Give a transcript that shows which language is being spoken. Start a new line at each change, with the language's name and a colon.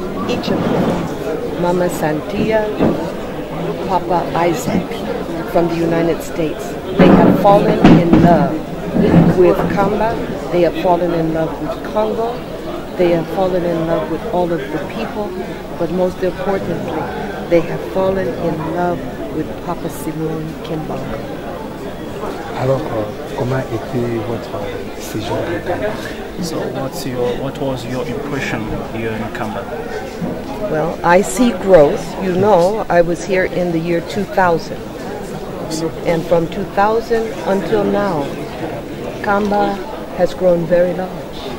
English: Each of them, Mama Santia, Papa Isaac from the United States, they have fallen in love with Kamba, they have fallen in love with Congo, they have fallen in love with all of the people, but most importantly, they have fallen in love with Papa Simon Kimbangu.
French: Alors, comment était votre séjour à Kamba?
English: So what was your impression here in Kamba? Well, I see growth. You know, I was here in the year 2000. And from 2000 until now, Kamba has grown very large.